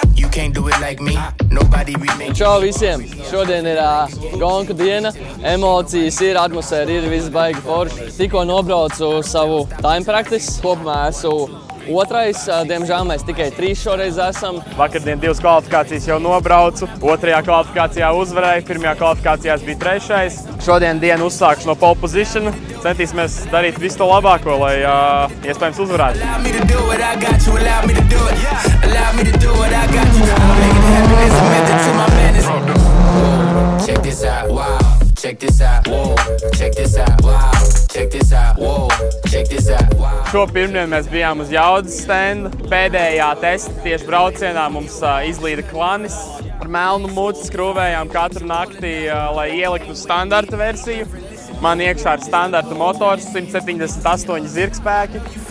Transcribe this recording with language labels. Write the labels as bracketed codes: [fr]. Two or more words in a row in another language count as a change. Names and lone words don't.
[lv] Čau visiem! Šodien ir gonku diena, emocijas ir, atmosfēra ir, viss baigi forši. Tikko nobraucu savu [en] time practice, [lv] kopumā esmu otrais, diemžēl mēs tikai 3 šoreiz esam. Vakardien 2 kvalifikācijas jau nobraucu, 2. kvalifikācijā uzvarēju, 1. kvalifikācijās bija 3. Šodien dienu uzsākšu no [en] pole position, [lv] centīsimies darīt visu to labāko, lai iespējams uzvarētu. [en] Check this out, wow. Check this out, whoa. Check this out, wow. Check this out, whoa. Check this out, wow. [lv] Šo pirmdien mēs bijām uz jaudas stenda. Pēdējā testa tieši braucienā mums izlīda klanis. Ar melnu muti skrūvējām katru naktī, lai ieliktu standarta versiju. Man iekšā ir standarta motors, 178 zirgspēki.